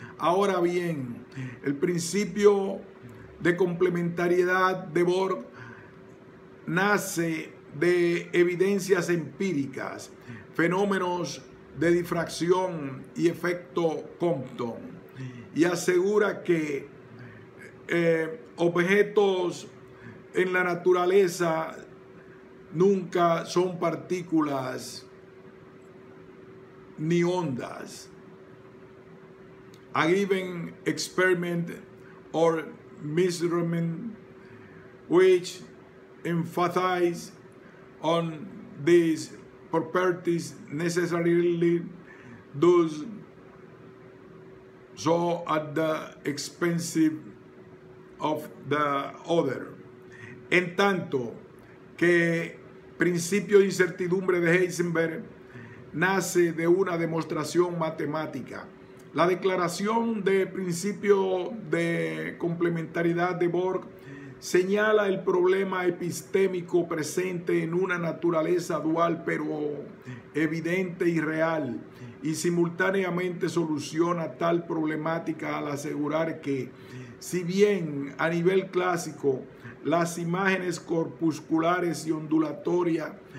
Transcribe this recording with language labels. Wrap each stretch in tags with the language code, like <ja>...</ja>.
<es>Ahora bien, el principio de complementariedad de Bohr nace de evidencias empíricas, fenómenos de difracción y efecto Compton, y asegura que objetos en la naturaleza nunca son partículas ni ondas.</es> <en>A given experiment or measurement which emphasize on these properties necessarily does so at the expense of the other.</en> <es>En tanto que principio de incertidumbre de Heisenberg nace de una demostración matemática. La declaración de principio de complementariedad de Bohr señala el problema epistémico presente en una naturaleza dual pero evidente y real, y simultáneamente soluciona tal problemática al asegurar que, si bien a nivel clásico las imágenes corpusculares y ondulatorias</es>